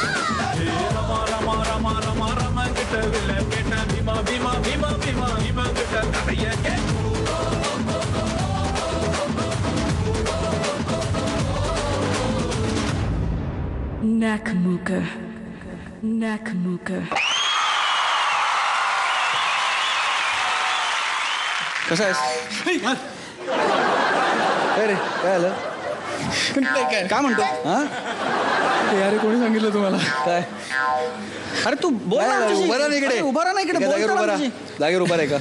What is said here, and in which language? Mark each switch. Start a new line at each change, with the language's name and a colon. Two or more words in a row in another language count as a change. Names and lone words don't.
Tamil: ரமா ரமா ரமா ரமா ரமா கிட்ட வில்ல கேட்டேன். பீமா பீமா பீமா பீமா பீமா கிட்ட கதைய கேட்டேன். Nakamooka. Nakamooka.
Marathi: कसा आहेस? काय रे, काय आलं? काय म्हणतो? हा अरे कोणी सांगितलं तुम्हाला? काय? अरे तू बोल ना. उभा राहा इकडे. उभा राहा इकडे. जागेवर उभा राहा. जागेवर उभा राहा का?